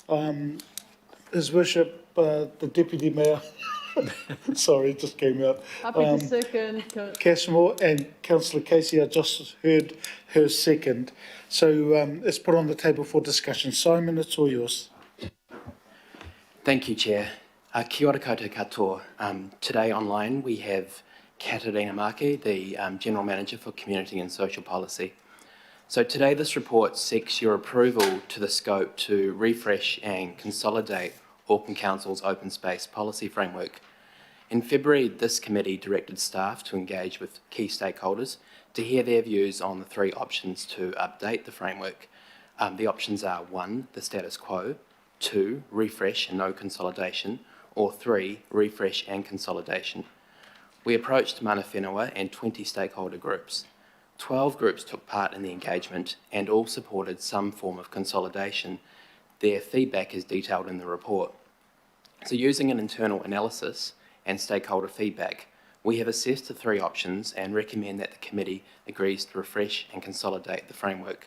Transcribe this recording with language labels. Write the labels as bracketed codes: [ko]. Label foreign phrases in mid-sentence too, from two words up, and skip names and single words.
[en] His Worship, the Deputy Mayor, sorry, it just came out. Happy to second. Cashmore and Councillor Casey, I just heard her second. So it's put on the table for discussion. Simon, it's all yours. Thank you, Chair. [mi] Kia ora koutou katoa. [en] Today online we have Katarina Maki, the General Manager for Community and Social Policy. So today this report seeks your approval to the scope to refresh and consolidate Auckland Council's open space policy framework. In February, this committee directed staff to engage with key stakeholders to hear their views on the three options to update the framework. The options are 1, the status quo, 2, refresh and no consolidation, or 3, refresh and consolidation. We approached [mi] mana whenua [en] and 20 stakeholder groups. 12 groups took part in the engagement and all supported some form of consolidation. Their feedback is detailed in the report. So using an internal analysis and stakeholder feedback, we have assessed the three options and recommend that the committee agrees to refresh and consolidate the framework.